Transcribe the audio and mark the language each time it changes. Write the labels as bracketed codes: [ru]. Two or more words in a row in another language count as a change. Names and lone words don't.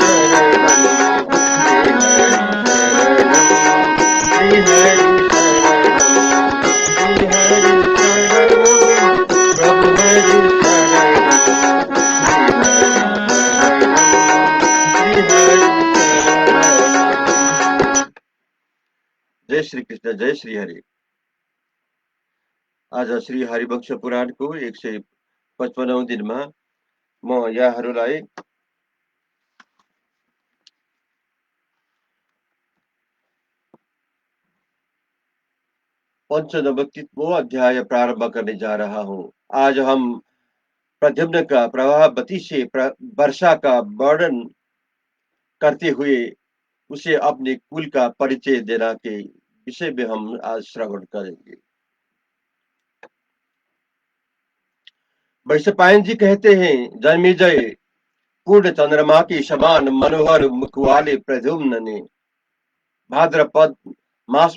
[sa] शरणं श्री हरि शरणं प्रभु हरि जय श्री कृष्ण जय श्री हरि। [ne] आज श्री हरिवंश पुराणको 155औं दिनमा म यहाँहरूलाई पंचनवतित्व अध्याय [hi] प्रारंभ करने जा रहा हूँ। आज हम प्रद्युम्न का प्रभावती से वर्षा का वर्णन करते हुए उसे अपने कुल का परिचय देना के विषय में हम आज श्रवण करेंगे। वैशंपायन जी कहते हैं, जन्मेजय पूर्ण चंद्रमा के समान मनोहर मुख वाले प्रद्युम्न ने भाद्रपद मास